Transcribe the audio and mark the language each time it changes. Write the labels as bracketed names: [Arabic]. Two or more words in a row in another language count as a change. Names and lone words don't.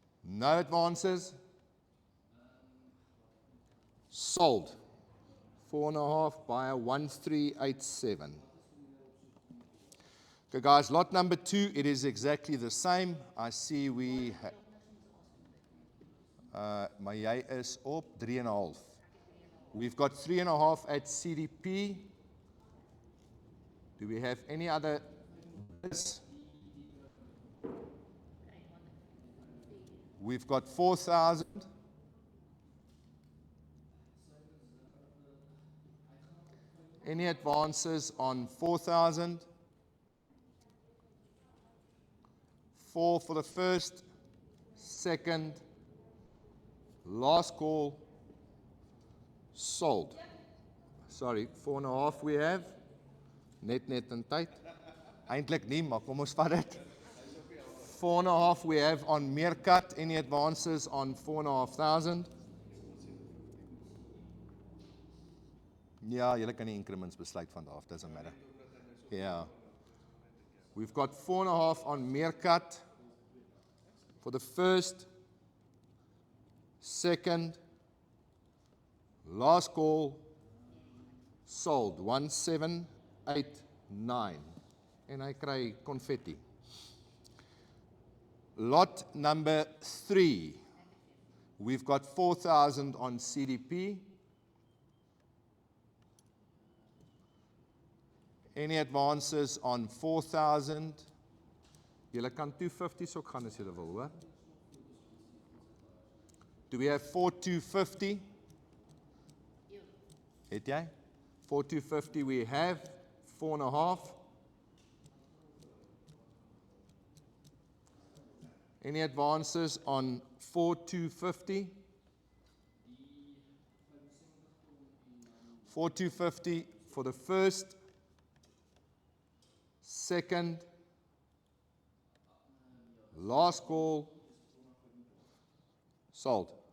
[English] No advances. Sold. 4.5 buyer 1387. Okay, guys, lot number 2, it is exactly the same. I see we [Afrikaans] maar jy is op 3.5. [English] We've got 3.5 at CDP. Do we have any other bids? We've got 4,000. Any advances on 4,000? 4 for the first, second, last call, sold. Sorry, 4.5 we have. [Afrikaans] Net in tyd. Eintlik nie, maar kom ons vat dit. [English] 4.5 we have on Meerkat. Any advances on 4,500? [Afrikaans] Ja, julle kan die increments besluit vanaf, [English] doesn't matter. Yeah. We've got 4.5 on Meerkat for the first, second, last call, sold, 1789. [Afrikaans] En hy kry confetti. [English] Lot number [Afrikaans] 3. [English] We've got 4,000 on CDP. Any advances on 4,000? [Afrikaans] Julle kan 250s ook gaan as julle wil, hoor. [English] Do we have 4,250? [Afrikaans] Het jy? [English] 4,250 we have. 4.5. Any advances on 4,250? 4,250 for the first, second, last call, sold.